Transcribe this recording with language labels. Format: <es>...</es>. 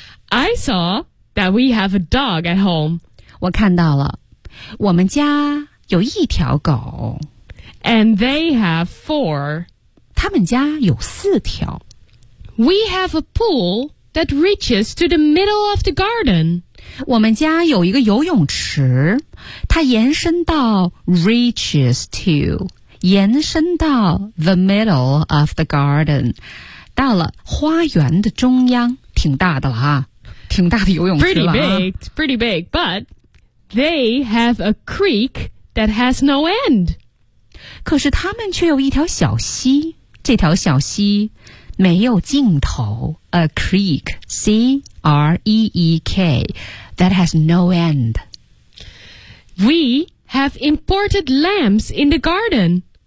<en>I saw that we have a dog at home.</en> <zh>我看到了，我们家有一条狗。</zh> <en>And they have four.</en> <zh>他们家有四条。</zh> <en>We have a pool that reaches to the middle of the garden.</en> <zh>我们家有一个游泳池，它延伸到</zh> <en>reaches to,</en> <zh>延伸到</zh> <en>the middle of the garden.</en> <zh>到了花园的中央，挺大的了哈，挺大的游泳池了。</zh> <en>Pretty big, but they have a creek that has no end.</en> <zh>可是他们却有一条小溪，这条小溪没有尽头。</zh> <en>A creek, C-R-E-E-K, that has no end. We have imported lamps in the garden.</en>